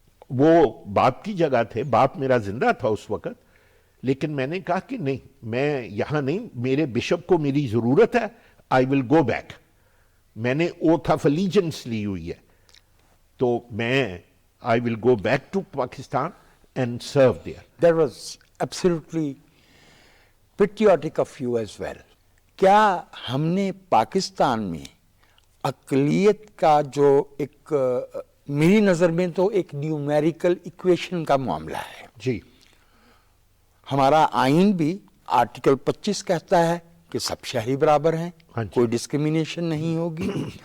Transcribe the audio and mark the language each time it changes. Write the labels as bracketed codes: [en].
[ur] وہ باپ کی جگہ تھے، باپ میرا زندہ تھا اس وقت. لیکن میں نے کہا کہ نہیں، میں یہاں نہیں، میرے بشپ کو میری ضرورت ہے، [en] I will go back. [ur] میں نے اوتھ آف الیجنس لی ہوئی ہے، تو میں [en] I will go back to Pakistan and serve there. That was absolutely patriotic of you as well. [ur] کیا ہم نے پاکستان میں اقلیت کا جو ایک، میری نظر میں تو ایک نیومیریکل ایکویشن کا معاملہ ہے. جی. ہمارا آئین بھی آرٹیکل 25 کہتا ہے کہ سب شہری برابر ہیں، کوئی ڈسکریمنیشن نہیں ہوگی.